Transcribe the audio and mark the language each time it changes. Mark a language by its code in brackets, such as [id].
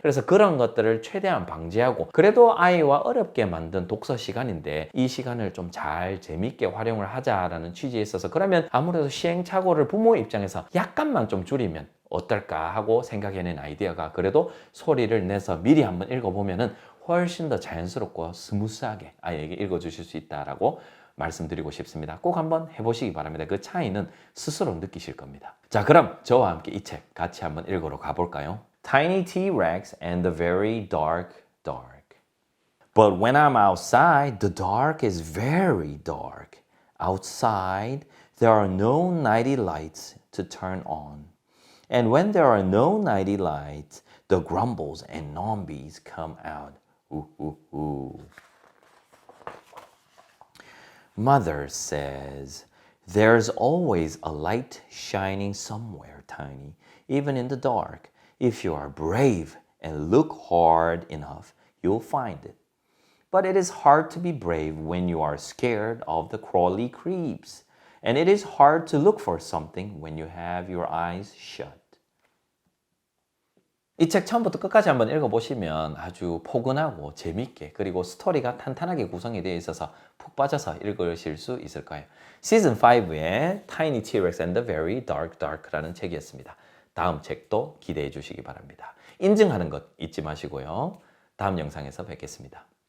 [ko] 그래서 그런 것들을 최대한 방지하고 그래도 아이와 어렵게 만든 독서 시간인데 이 시간을 좀 잘 재밌게 활용을 하자라는 취지에 있어서 그러면 아무래도 시행착오를 부모 입장에서 약간만 좀 줄이면 어떨까 하고 생각해낸 아이디어가 그래도 소리를 내서 미리 한번 읽어보면은 훨씬 더 자연스럽고 스무스하게 아이에게 읽어주실 수 있다라고 말씀드리고 싶습니다. 꼭 한번 해보시기 바랍니다. 그 차이는 스스로 느끼실 겁니다. 자, 그럼 저와 함께 이 책 같이 한번 읽으러 가볼까요? [en] Tiny T-Rex and the Very Dark Dark. But when I'm outside, the dark is very dark. Outside, there are no nighty lights to turn on. And when there are no nighty lights, the grumbles and zombies come out. Ooh, ooh, ooh. Mother says, there's always a light shining somewhere, Tiny, even in the dark. If you are brave and look hard enough, you'll find it. But it is hard to be brave when you are scared of the crawly creeps. And it is hard to look for something when you have your eyes shut. [ko] 이 책 처음부터 끝까지 한번 읽어보시면 아주 포근하고 재밌게 그리고 스토리가 탄탄하게 구성이 되어 있어서 푹 빠져서 읽으실 수 있을 거예요. 시즌 5의 Tiny T-Rex and the Very Dark Dark라는 책이었습니다. 다음 책도 기대해 주시기 바랍니다. 인증하는 것 잊지 마시고요. 다음 영상에서 뵙겠습니다.